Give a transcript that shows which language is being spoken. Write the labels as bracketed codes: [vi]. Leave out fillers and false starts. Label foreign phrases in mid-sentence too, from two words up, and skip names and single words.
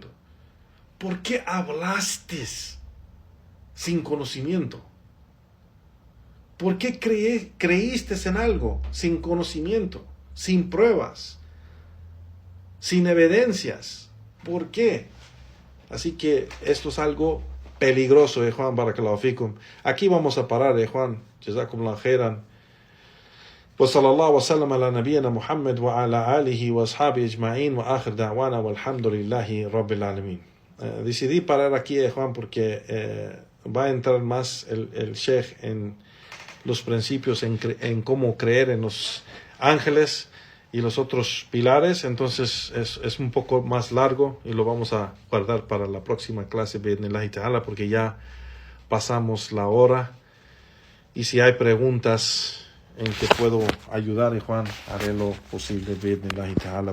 [es] ¿Por qué hablaste sin conocimiento? ¿Por qué creíste en algo sin conocimiento, sin pruebas, sin evidencias? ¿Por qué? Así que esto es algo peligroso, Juan, [ar] بارك الله فيكم. [es] Aquí vamos a parar, Juan. [ar] جزاكم الله خيرا. وصلى الله وسلم على نبينا محمد وعلى آله وأصحابه أجمعين وآخر دعوانا والحمد لله رب العالمين. [es] Decidí parar aquí, Juan, porque va a entrar más el Sheikh en los principios, en cómo creer en los ángeles y los otros pilares. Entonces es un poco más largo y lo vamos a guardar para la próxima clase, [ar] بإذن الله تعالى, [es] porque ya pasamos la hora. Y si hay preguntas en que puedo ayudar, Juan, haré lo posible, [ar] بإذن الله تعالى.